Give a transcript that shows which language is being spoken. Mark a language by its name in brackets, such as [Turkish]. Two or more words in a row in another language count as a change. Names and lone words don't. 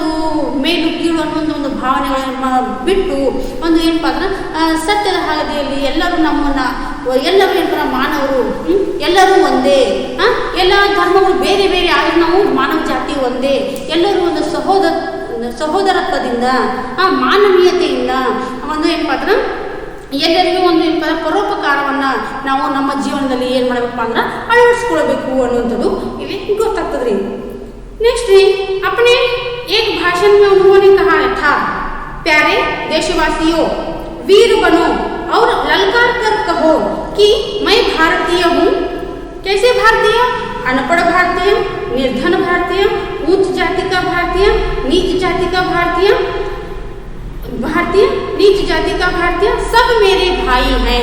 [Kannada] ಮೇಲು ಕೀಳು ಅನ್ನೋ ಒಂದು ಭಾವನೆಗಳನ್ನು ಬಿಟ್ಟು ಒಂದು ಏನಪ್ಪ ಅಂದ್ರೆ ಸತ್ಯದ ಹಾದಿಯಲ್ಲಿ ಎಲ್ಲರೂ ಎಲ್ಲರೂ ಏನಪ್ಪ ಮಾನವರು, ಎಲ್ಲರೂ ಒಂದೇ, ಎಲ್ಲ ಧರ್ಮಗಳು ಬೇರೆ ಬೇರೆ ಆದರೂ ನಾವು ಮಾನವ ಜಾತಿ ಒಂದೇ, ಎಲ್ಲರೂ ಒಂದು ಸಹೋದರತ್ವದಿಂದ ಮಾನವೀಯತೆಯಿಂದ ಒಂದು ಏನಪ್ಪ ಅಂದ್ರೆ ಎಲ್ಲರಿಗೂ ಒಂದು ಪರೋಪಕಾರವನ್ನು ನಾವು ನಮ್ಮ ಜೀವನದಲ್ಲಿ ಏನು ಮಾಡಬೇಕಪ್ಪ ಅಂದ್ರೆ ಅಳವಡಿಸ್ಕೊಳ್ಬೇಕು ಅನ್ನುವಂಥದ್ದು ಇಲ್ಲಿ ಗೊತ್ತಾಗ್ತದೆ ರೀ. [Hindi] नेक्स्ट है अपने एक भाषण में उन्होंने कहा था, प्यारे देशवासियों, वीर बनो और ललकार कर कहो कि मैं भारतीय हूँ। कैसे भारतीय? अनपढ़ भारतीय, निर्धन भारतीय, उच्च जाति का भारतीय, नीच जाति का भारतीय, नीच जाति का भारतीय, सब मेरे भाई हैं।